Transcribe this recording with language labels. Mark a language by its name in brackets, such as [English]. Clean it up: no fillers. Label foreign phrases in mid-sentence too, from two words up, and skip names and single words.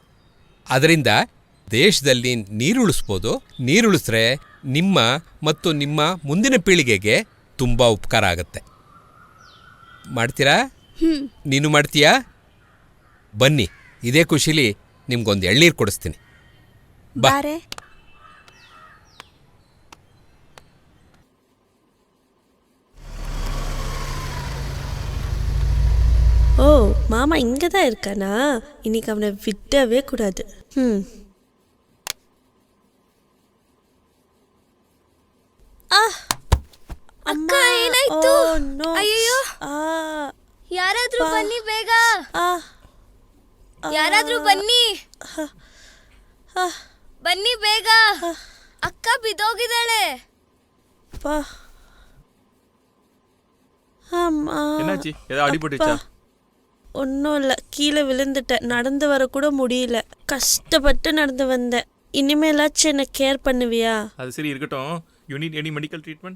[Kannada] ಅದರಿಂದ ದೇಶದಲ್ಲಿ ನೀರುಳಿಸ್ಬೋದು. ನೀರುಳಿಸ್ರೆ ನಿಮ್ಮ ಮತ್ತು ನಿಮ್ಮ ಮುಂದಿನ ಪೀಳಿಗೆಗೆ ತುಂಬ ಉಪಕಾರ ಆಗುತ್ತೆ. ಮಾಡ್ತೀರಾ? ನೀನು ಮಾಡ್ತೀಯಾ? ಬನ್ನಿ, ಇದೇ ಖುಷಿಲಿ ನಿಮ್ಗೊಂದು ಎಳ್ನೀರು ಕೊಡಿಸ್ತೀನಿ. ಬಾರೆ. [Tamil] ஓ, மாமா இங்கே தான் இருக்கானா? இன்னைக்கு அவனை விடவே கூடாது. [Kannada] ಅಕ್ಕ, ಏನಾಯ್ತು? ಅಯ್ಯೋ, ಯಾರಾದ್ರೂ ಬನ್ನಿ ಬೇಗ. ಯಾರಾದ್ರೂ ಬನ್ನಿ, ಬನ್ನಿ ಬೇಗ. ಅಕ್ಕ ಬಿದ್ದೋಗಿದ್ದಾಳೆ. [Tamil] என்னாச்சு? ஏதோ அடிபட்டுச்சா? ஒன்றும் இல்லை, கீழே விழுந்துட்டேன். நடந்து வர கூட முடியல. கஷ்டப்பட்டு நடந்து வந்தேன். இனிமேலாச்சும் என்ன கேர் பண்ணுவியா? அது சரி இருக்கட்டும். [English] You need any medical treatment?